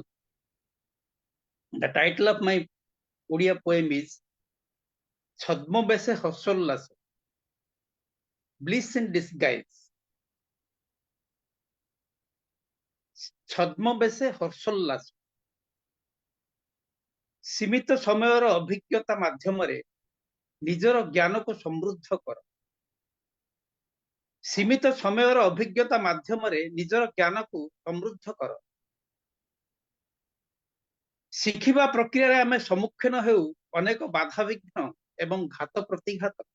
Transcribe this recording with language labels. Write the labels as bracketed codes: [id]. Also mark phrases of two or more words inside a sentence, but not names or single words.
[en] The title of my Odia poem is Chhadmo Bese Hosollas, Bliss in Disguise. Chhadmo Bese Hosollas. [or] ସୀମିତ ସମୟର ଅଭିଜ୍ଞତା ମାଧ୍ୟମରେ ନିଜର ଜ୍ଞାନକୁ ସମୃଦ୍ଧ କର। ସୀମିତ ସମୟର ଅଭିଜ୍ଞତା ମାଧ୍ୟମରେ ନିଜର ଜ୍ଞାନକୁ ସମୃଦ୍ଧ କର। ଶିଖିବା ପ୍ରକ୍ରିୟାରେ ଆମେ ସମ୍ମୁଖୀନ ହେଉ ଅନେକ ବାଧାବିଘ୍ନ ଏବଂ ଘାତ ପ୍ରତିଘାତ।